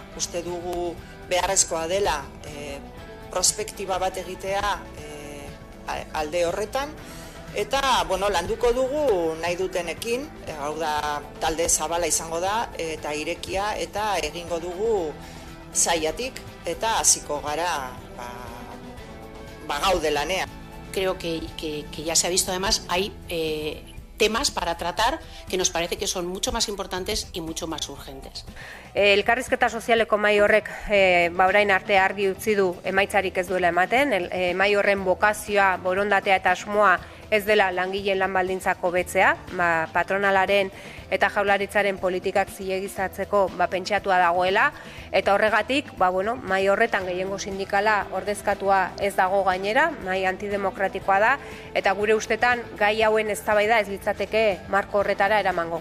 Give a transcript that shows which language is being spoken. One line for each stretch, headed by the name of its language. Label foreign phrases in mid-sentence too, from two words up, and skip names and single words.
Basque: Uste dugu beharrezkoa dela prospektiba bat egitea alde horretan, eta landuko dugu nahi dutenekin, hau da talde zabala izango da, eta irekia, eta egingo dugu sailatik, eta hasiko gara gaude lanean.
Spanish: Creo que ya se ha visto además, hay temas para tratar que nos parece que son mucho más importantes y mucho más urgentes.
Basque: Elkarrizketa sozialeko mahai horrek orain arte argi utzi du emaitzarik ez duela ematen. Mahai horren bokazioa, borondatea eta asmoa ez dela langileen lan baldintzak hobetzea, patronalaren eta Jaurlaritzaren politikak zilegizatzeko pentsiatua dagoela, eta horregatik mahai horretan gehiengo sindikala ordezkatua ez dago gainera, mahai antidemokratikoa da, eta gure ustetan gai hauen eztabaida ez litzateke marko horretara eramango.